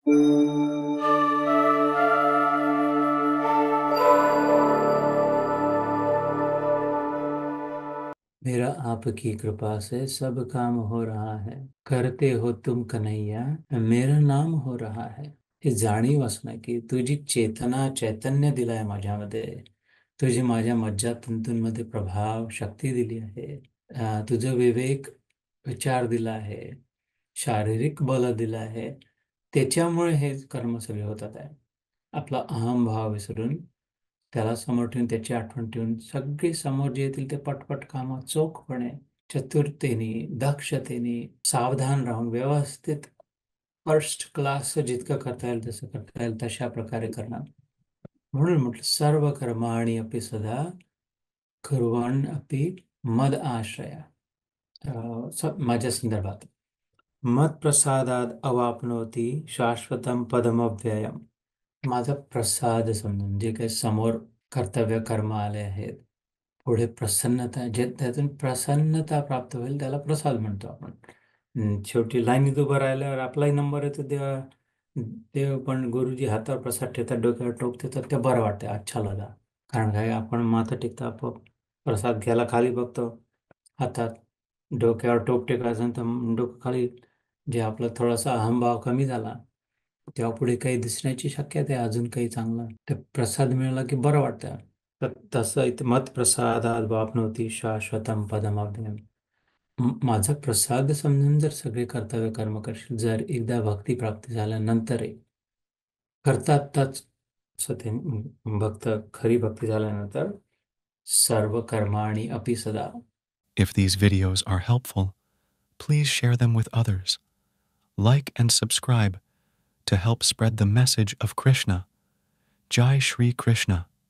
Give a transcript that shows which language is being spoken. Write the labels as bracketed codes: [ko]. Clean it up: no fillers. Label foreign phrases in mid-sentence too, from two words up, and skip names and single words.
[hi] मेरा आपकी कृपा से सब काम हो रहा है, करते हो तुम कन्हैया, मेरा नाम हो रहा है. [mr] ही जाणीव असणं की तुझी चेतना चैतन्य दिलाय माझ्यामध्ये, तुझी माझ्या मज्जातंतूंमध्ये प्रभाव शक्ती दिली आहे. तुझं विवेक विचार दिला आहे, शारीरिक बल दिलं आहे. त्याच्यामुळे हे कर्म सगळे होतात आहे. आपला अहमभाव विसरून त्याला समोर ठेवून त्याची आठवण ठेवून सगळे समोर जे येतील ते पटपट कामं चोखपणे, चतुरतेने, दक्षतेने, सावधान राहून व्यवस्थित [en] first class [mr] जितकं करता येईल तसं करता येईल तशा प्रकारे करणार. म्हणून म्हटलं [sa] सर्व कर्माणि अपि सदा कुर्वन् अपि मद आश्रया. [mr] माझ्या संदर्भात [sa] मत्प्रसादाद अवाप्नोति शाश्वतम पदमव्ययम. [mr] माझा प्रसाद समजून जे काही समोर कर्तव्य कर्म आले आहेत, पुढे प्रसन्नता, जे त्यातून प्रसन्नता प्राप्त होईल त्याला प्रसाद म्हणतो आपण. शेवटी लाईनीत उभं राहिल्यावर आपलाही नंबर येतो, देव पण गुरुजी हातावर प्रसाद ठेवतात, डोक्यावर टोप देतात, ते बरं वाटतं, [hi] अच्छा लगा. [mr] कारण काय आपण माथा टेकतो, आपोआप प्रसाद घ्यायला खाली बघतो, हातात डोक्यावर टोप टेकायचं तर डोकं खाली, जे आपला थोडासा अहंभाव कमी झाला तेव्हा पुढे काही दिसण्याची शक्यता आहे, अजून काही चांगलं ते प्रसाद मिळाला की बरं वाटतं. तर तसं इथं [sa] मत प्रसादात वापनवती शाश्वतम पदमाव्ययम. [mr] माझा प्रसाद समजून जर सगळे कर्तव्य कर्म करशील, जर एकदा भक्ती प्राप्ती झाल्यानंतरही करतातच सते भक्त, खरी भक्ती झाल्यानंतर [sa] सर्व कर्माणि अपि सदा. [en] If these videos are helpful, please share them with others. Like and subscribe to help spread the message of Krishna. [hi] Jai Shri Krishna.